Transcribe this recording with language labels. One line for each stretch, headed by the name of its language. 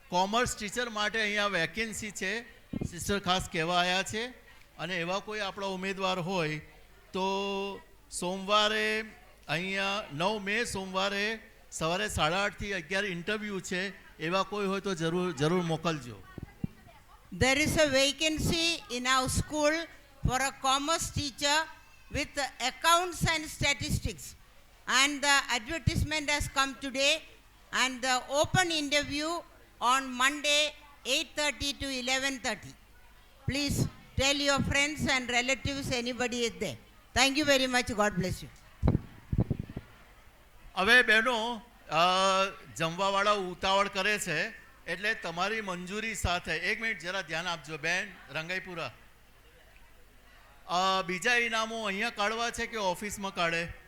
Gujarati: Commerce teacher માટે અહીંયા vacancy છે. સિસ્ટર ખાસ કહેવા આવ્યા છે. અને એવા કોઈ આપણા ઉમેદવાર હોય તો સોમવારે અહીંયા 9 મે સોમવારે સવારે 8:30 થી 11 ઇન્ટરવ્યૂ છે. એવા કોઈ હોય તો જરૂર મોકલજો.
English: There is a vacancy in our school for a commerce teacher with accounts and statistics. And the advertisement has come today and the open interview on Monday 8:30 to 11:30. Please tell your friends and relatives, anybody is there. Thank you very much. God bless you.
Gujarati: હવે બહેનો જમવાવાળા ઉતાવળ કરે છે એટલે તમારી મંજૂરી સાથે 1 minute જરા ધ્યાન આપજો. બેન રંગાઈપુરા, બીજા ઇનામો અહીંયા કાઢવા છે કે ઓફિસમાં કાઢે?